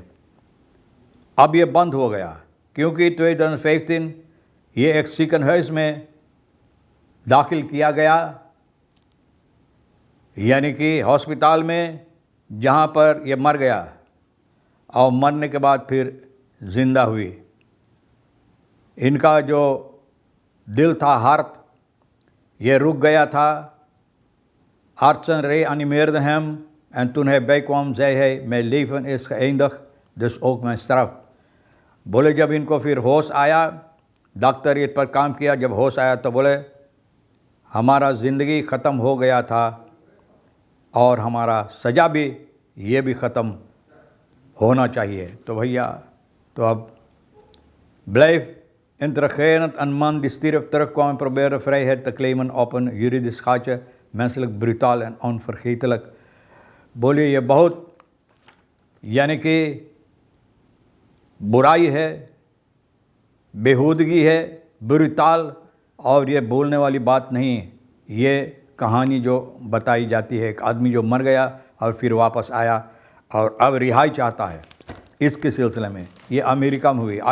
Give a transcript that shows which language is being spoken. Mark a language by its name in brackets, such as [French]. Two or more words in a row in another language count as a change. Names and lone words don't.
[Hindi] अब ये बंद हो गया क्योंकि 2015 ये एक ziekenhuis में दाखिल किया गया, यानी कि हॉस्पिटल में, जहाँ पर ये मर गया और मरने के बाद फिर ज़िंदा हुई। इनका जो दिल था, हार्ट, ये रुक गया था। [Dutch] Artsen reanimeerde hem en toen hij bijkwam zei hij, mijn leven is geëindigd, dus ook mijn straf। [Hindi] बोले जब इनको फिर होश आया, डॉक्टर इस पर काम किया, जब होश आया तो बोले हमारा ज़िंदगी ख़त्म हो गया था और हमारा सज़ा भी ये भी ख़त्म होना चाहिए। तो भैया तो अब [Dutch] blijf intrigerend en man die stierf terugkwam en probeerde vrijheid te claimen op een juridisch gaatje, menselijk brutaal en onvergetelijk। [Hindi] बोलिए ये बहुत यानी कि बुराई है, बेहूदगी है, ब्रुटाल, और ये बोलने वाली बात नहीं। ये कहानी जो बताई जाती है, एक आदमी जो मर गया और फिर वापस आया और अब रिहाई चाहता है, इसके सिलसिले में ये अमेरिका में हुई।